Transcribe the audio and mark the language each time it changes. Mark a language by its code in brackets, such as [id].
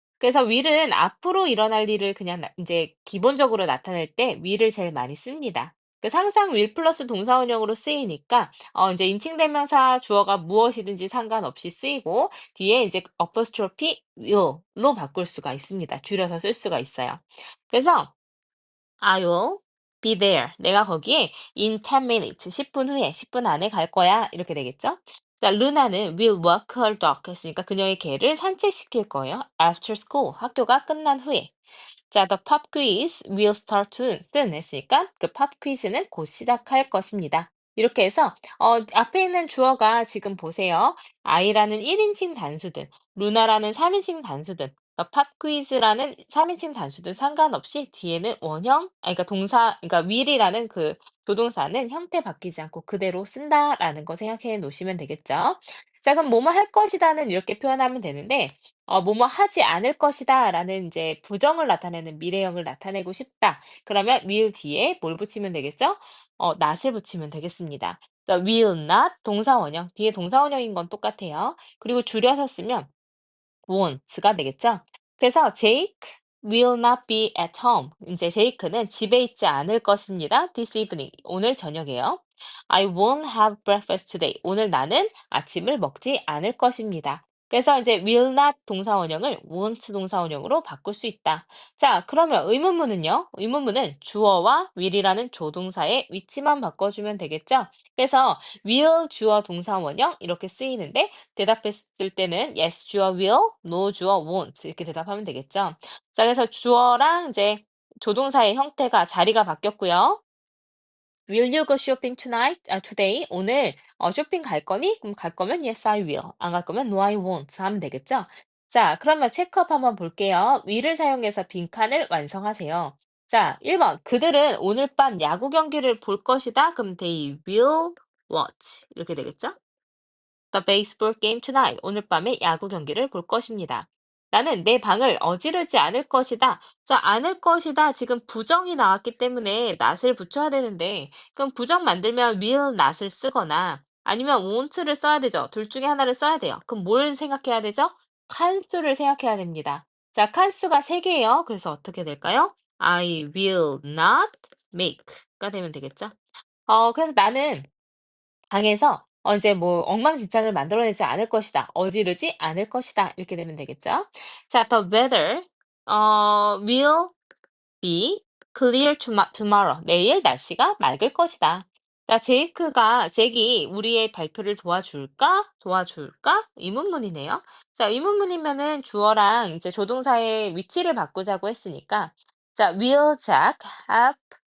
[ko] 그래서 will은 앞으로 일어날 일을 그냥 이제 기본적으로 나타낼 때 will을 제일 많이 씁니다. 항상 will 플러스 동사원형으로 쓰이니까 인제 인칭대명사 주어가 무엇이든지 상관없이 쓰이고 뒤에 이제 apostrophe will로 바꿀 수가 있습니다. 줄여서 쓸 수가 있어요. [en] 그래서 I will be there. [ko] 내가 거기에 [en] in 10 minutes. [ko] 10분 후에, 10분 안에 갈 거야. 이렇게 되겠죠? 자, 루나는 [en] will walk her dog [ko] 했으니까 그녀의 개를 산책시킬 거예요. [en] After school. [ko] 학교가 끝난 후에. 자, [en] the pop quiz will start soon [ko] 했으니까 그 pop quiz는 곧 시작할 것입니다. 이렇게 해서 앞에 있는 주어가 지금 보세요. I라는 1인칭 단수든, 루나라는 3인칭 단수든, the pop quiz라는 3인칭 단수든 상관없이 뒤에는 원형, 그러니까 동사, 그러니까 will이라는 그 조동사는 형태 바뀌지 않고 그대로 쓴다라는 거 생각해 놓으시면 되겠죠. 자, 그럼 뭐뭐 할 것이다는 이렇게 표현하면 되는데 뭐뭐 하지 않을 것이다라는 이제 부정을 나타내는 미래형을 나타내고 싶다. 그러면 will 뒤에 뭘 붙이면 되겠죠? not을 붙이면 되겠습니다. 그래서 will not 동사 원형, 뒤에 동사 원형인 건 똑같아요. 그리고 줄여서 쓰면 won't가 되겠죠? [en] 그래서 Jake will not be at home. [ko] 이제 제이크는 집에 있지 않을 것입니다. [en] This evening. [ko] 오늘 저녁에요. [en] I won't have breakfast today. [ko] 오늘 나는 아침을 먹지 않을 것입니다. 그래서 이제 will not 동사원형을 won't 동사원형으로 바꿀 수 있다. 자, 그러면 의문문은요? 의문문은 주어와 will이라는 조동사의 위치만 바꿔주면 되겠죠? 그래서 will 주어 동사원형 이렇게 쓰이는데 대답했을 때는 yes 주어 will, no 주어 won't 이렇게 대답하면 되겠죠. 자, 그래서 주어랑 이제 조동사의 형태가 자리가 바뀌었고요. [en] Will you go shopping tonight? [ko] Today 오늘 쇼핑 갈 거니? 그럼 갈 거면 [en] yes I will. [ko] 안 갈 거면 [en] no I won't [ko] 하면 되겠죠. 자, 그러면 체크업 한번 볼게요. will을 사용해서 빈칸을 완성하세요. 자, 1번. 그들은 오늘 밤 야구 경기를 볼 것이다. [en] 그럼 they will watch. [ko] 이렇게 되겠죠? [en] The baseball game tonight. [ko] 오늘 밤에 야구 경기를 볼 것입니다. 나는 내 방을 어지르지 않을 것이다. 자, 않을 것이다. 지금 부정이 나왔기 때문에 not을 붙여야 되는데, 그럼 부정 만들면 will not을 쓰거나 아니면 won't를 써야 되죠. 둘 중에 하나를 써야 돼요. 그럼 뭘 생각해야 되죠? 칸수를 생각해야 됩니다. 자, 칸수가 3개예요. 그래서 어떻게 될까요? [en] I will not make가 되면 되겠죠? [ko] 그래서 나는 방에서 이제 뭐 엉망진창을 만들어내지 않을 것이다. 어지르지 않을 것이다. 이렇게 되면 되겠죠. [en] 자, the weather will be clear tomorrow. [ko] 내일 날씨가 맑을 것이다. 자, 잭이 우리의 발표를 도와줄까? 도와줄까? 의문문이네요. 자, 의문문이면은 주어랑 이제 조동사의 위치를 바꾸자고 했으니까 자, [en] will Jack have